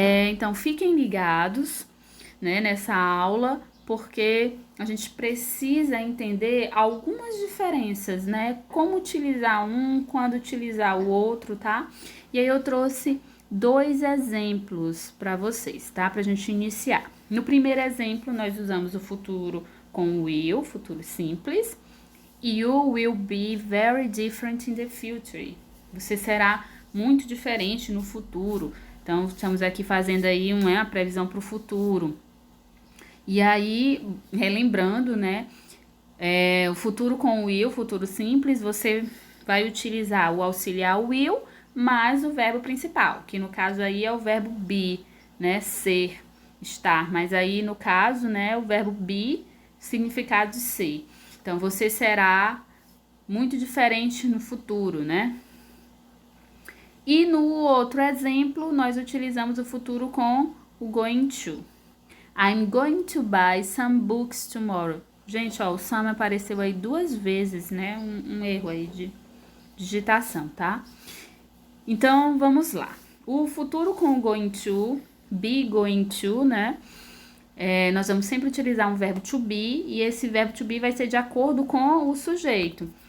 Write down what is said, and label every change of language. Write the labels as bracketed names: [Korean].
[Portuguese] Então fiquem ligados, né, nessa aula, porque a gente precisa entender algumas diferenças, né? Como utilizar um, quando utilizar o outro, tá? E aí eu trouxe dois exemplos para vocês, tá? Pra gente iniciar. No primeiro exemplo, nós usamos o futuro com will, futuro simples. [English] You will be very different in the future. [Portuguese] Você será muito diferente no futuro. Então, estamos aqui fazendo aí uma previsão para o futuro. E aí, relembrando, né? O futuro com will, futuro simples, você vai utilizar o auxiliar will mais o verbo principal, que no caso aí é o verbo be, né? Ser, estar. Mas aí, no caso, né? O verbo be, significado de ser. Então, você será muito diferente no futuro, né? E no outro exemplo, nós utilizamos o futuro com o going to. [English] I'm going to buy some books tomorrow. [Portuguese] Gente, ó, o some apareceu aí duas vezes, né? Um erro aí de digitação, tá? Então, vamos lá. O futuro com o going to, be going to, né? Nós vamos sempre utilizar um verbo to be e esse verbo to be vai ser de acordo com o sujeito.